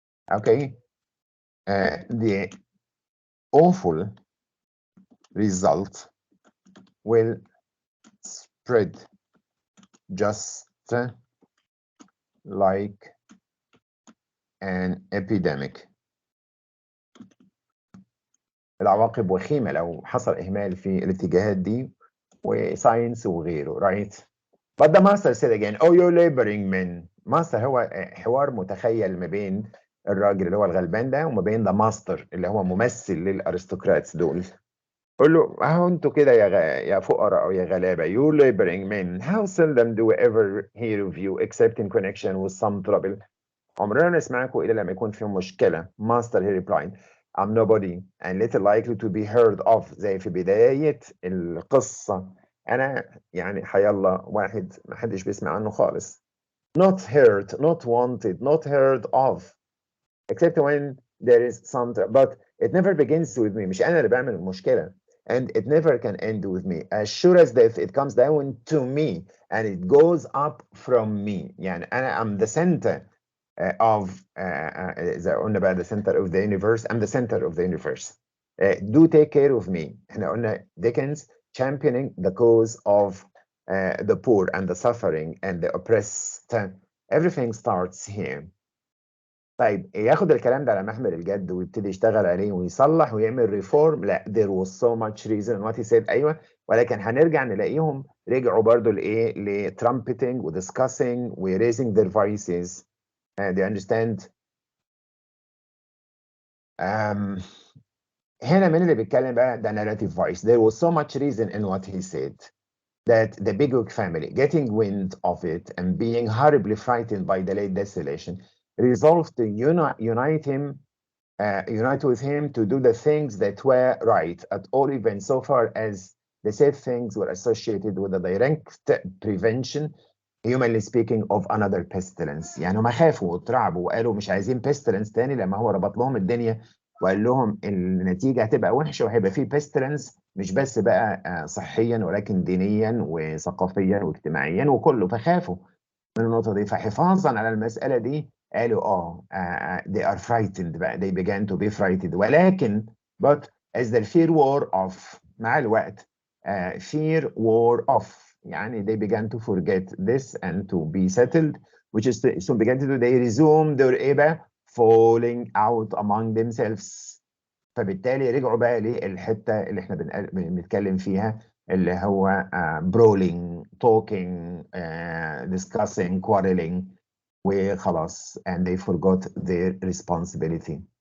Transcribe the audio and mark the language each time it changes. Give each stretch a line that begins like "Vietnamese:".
English: Okay, the awful result will spread just like an epidemic.
Arabic: العواقب وخيمة لو حصل إهمال في الاتجاهات دي وساينس وغيره.
English: right? But the master said again, oh you laboring men.
Arabic: master هو حوار متخيل ما بين الراجل اللي هو الغلبان ده وما بين the master اللي هو ممثل للأرستقراطس دول. قول له اهو انتوا كده يا فقراء او يا غلابه.
English: You laboring men, how seldom do we ever hear of you except in connection with some trouble.
Arabic: عمرنا نسمعكم الا لما يكون في مشكله.
English: Master he replied, I'm nobody and little likely to be heard of.
Arabic: زي في بدايه القصه انا يعني حيالله واحد ما حدش بيسمع عنه خالص.
English: Not heard, not wanted, not heard of except when there is some but it never begins with me.
Arabic: مش انا اللي بعمل المشكله.
English: And it never can end with me. As sure as death, it comes down to me and it goes up from me.
Arabic: يعني أنا
English: I'm the center of
Arabic: إذا قلنا بقى
English: the center of the universe. I'm the center of the universe. Do take care of me.
Arabic: احنا قلنا
English: Dickens championing the cause of the poor and the suffering and the oppressed. Everything starts here.
Arabic: طيب ياخد الكلام ده على محمل الجد ويبتدي يشتغل عليه ويصلح ويعمل ريفورم؟ لا.
English: there was so much reason what he said.
Arabic: ايوه ولكن هنرجع نلاقيهم رجعوا برضو لايه؟ لترامبتنج ودiscussing و
English: raising their voices. do you understand؟
Arabic: هنا مين اللي بيتكلم بقى؟ ده
English: narrative voice. there was so much reason in what he said. that the Bigwig family, getting wind of it and being horribly frightened by the late desolation, resolved to unite with him to do the things that were right at all events, so far as the said things were associated with the direct prevention, humanly speaking, of another pestilence.
Arabic: يعني هم خافوا واترعبوا وقالوا مش عايزين pestilence تاني لما هو ربط لهم الدنيا وقال لهم النتيجة هتبقى وحشة وهيبقى فيه pestilence مش بس بقى صحيا ولكن دينيا وثقافيا واجتماعيا وكله، فخافوا من النقطة دي. فحفاظا على المسألة دي قالوا
English: they are frightened
Arabic: بقى،
English: they began to be frightened.
Arabic: ولكن
English: but as the fear wore off
Arabic: مع الوقت
English: fear wore off
Arabic: يعني
English: they began to forget this and to be settled, which is to, so began to do they resumed their
Arabic: ايه بقى
English: falling out among themselves.
Arabic: فبالتالي رجعوا بقى للحتة اللي احنا بنتكلم فيها اللي هو
English: brawling, talking, discussing, quarreling
Arabic: وخلاص
English: and they forgot their responsibility.